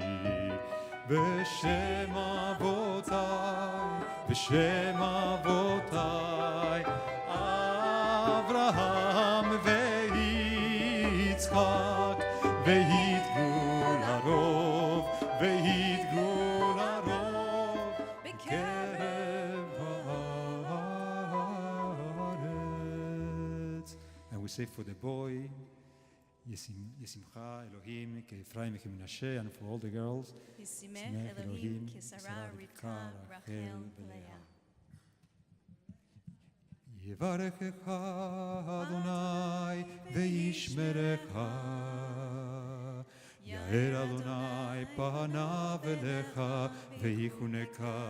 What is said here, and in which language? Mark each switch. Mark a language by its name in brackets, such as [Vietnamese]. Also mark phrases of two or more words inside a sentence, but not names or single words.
[Hebrew] בשם אבותיי, בשם אבותיי, אברהם ויצחק, ויתגו לרוב, ויתגו לרוב, בקרב הארץ. [English] And we say for the boy, [Hebrew] ישימך אלהים כאפרים כמנשה, [English] and for all the girls, [Hebrew] ישימך אלהים כשרה רבקה רחל לאה. יברכך אדוני וישמרך, יאר אדוני פניו אליך ויחונך,